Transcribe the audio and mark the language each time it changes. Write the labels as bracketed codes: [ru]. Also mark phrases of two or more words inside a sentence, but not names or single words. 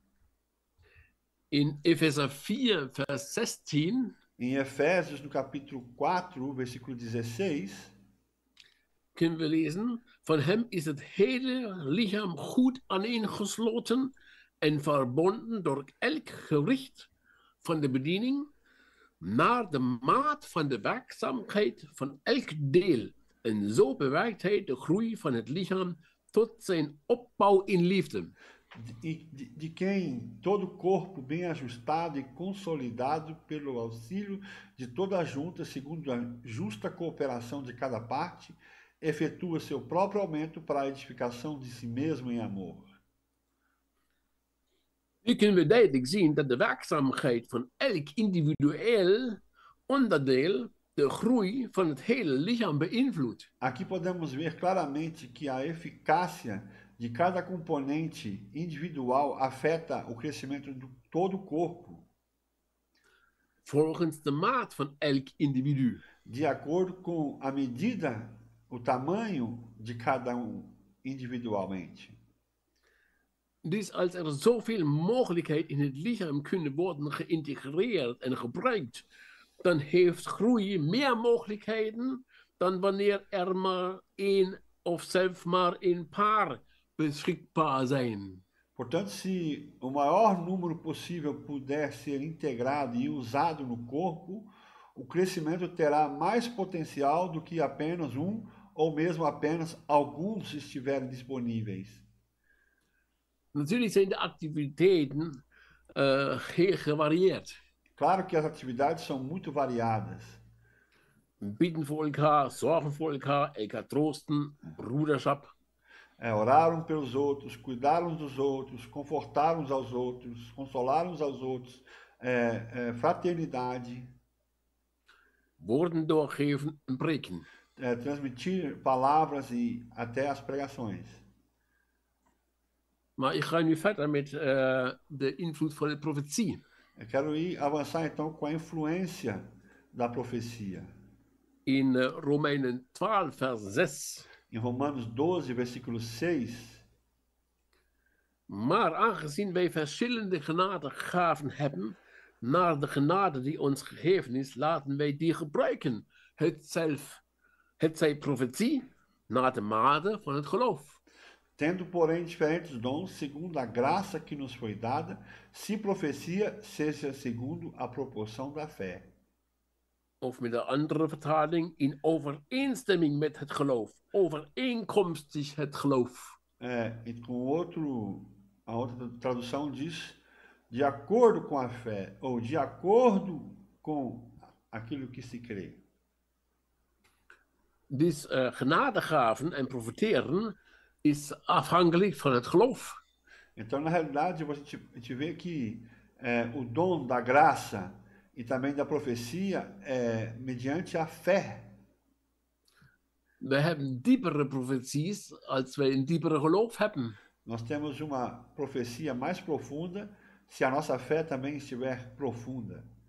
[nl] In Efezer 4, vers 16. [pt] Em Efésios, no capítulo 4, versículo 16. [nl] Kunnen we lezen: van hem is het hele lichaam goed aaneengesloten en verbonden door elk gewricht van de bediening naar de maat van de werkzaamheid van elk deel. En zo bewerkt hij de groei van het lichaam tot zijn opbouw in liefde. [pt] De quem todo o corpo bem ajustado e consolidado pelo auxílio de toda a junta, segundo a justa cooperação de cada parte, efetua seu próprio aumento para a edificação de si mesmo em amor. [nl] Nu kunnen we duidelijk zien dat de werkzaamheid van elk individueel onderdeel de groei van het hele lichaam beïnvloedt. [pt] Aqui podemos ver claramente que a eficácia de cada componente individual afeta o crescimento de todo o corpo. [nl] Volgens de maat van elk individu. [pt] De acordo com a medida, o tamanho de cada individualmente. [nl] Dus als er zoveel mogelijkheid in het lichaam kunnen worden geïntegreerd en gebruikt, dan heeft groei meer mogelijkheden dan wanneer er maar één of zelfs maar een paar beschikbaar zijn. [pt] Portanto, se o maior número possível puder ser integrado e usado no corpo, o crescimento terá mais potencial do que apenas ou mesmo apenas alguns estiverem disponíveis. [nl] Natuurlijk zijn de activiteiten heel gevarieerd. [pt] Claro que as atividades são muito variadas. [nl] bidden voor elkaar, zorgen voor elkaar, elkaar troosten, broederschap. [pt] Orar uns pelos outros, cuidar uns dos outros, confortar uns aos outros, consolar uns aos outros, fraternidade, [nl] Woorden doorgeven en preken. [pt] transmitir palavras e até as pregações. [nl] Maar ik ga nu verder met de invloed van de profetie. [pt] Eu quero avançar então com a influência da profecia. [nl] In Romeinen 12, vers 6. [pt] Em Romanos 12, versículo 6. [nl] Maar aangezien wij verschillende genadegaven hebben, naar de genade die ons gegeven is, laten wij die gebruiken. Het zij profetie, naar de mate van het geloof. [pt] Tendo, porém, diferentes dons, segundo a graça que nos foi dada, se profecia, seja segundo a proporção da fé. [nl] Of met een andere vertaling, in overeenstemming met het geloof. Overeenkomstig het geloof. [pt] E a outra tradução diz, de acordo com a fé, ou de acordo com aquilo que se crê. [nl] Dus genadegaven en profeteren is afhankelijk van het geloof. [pt] Então, na realidade, a gente vê que o dom da graça e também da profecia é mediante a fé. [nl] We hebben diepere profeties als wij een diepere geloof hebben. [pt] Nós temos uma profecia mais profunda se a nossa fé também estiver profunda.